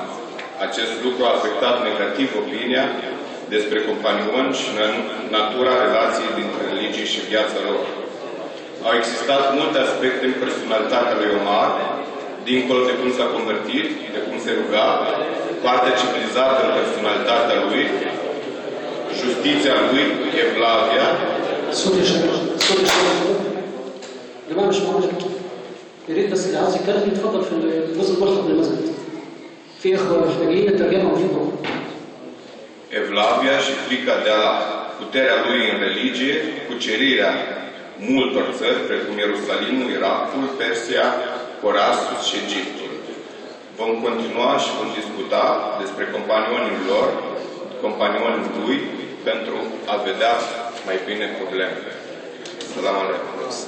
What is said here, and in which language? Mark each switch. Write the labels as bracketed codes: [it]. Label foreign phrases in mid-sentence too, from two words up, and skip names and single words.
[ro] Acest lucru a afectat negativ opinia despre companioni și natura relației dintre religii și viața lor. Au existat multe aspecte în personalitatea lui Omar, dincolo de cum s-a convertit, de cum se ruga, partea civilizată în personalitatea lui, justiția lui, evlavia. [ar] جماعة مش معقولة. يا ريت بس اللي عاوز يتكلم يتفضل في الجزء الغرفة من المسجد. في إخوة محتاجين الترجمة وفيكم. [ro] Evlavia și frica de Allah, puterea lui în religie, cucerirea multor țări, precum Ierusalimul, Irakul, Persia, Corasus și Egiptul. Vom continua și vom discuta despre companionii lor, companionii lui, pentru a vedea mai bine problemele. [ar] سلام عليكم.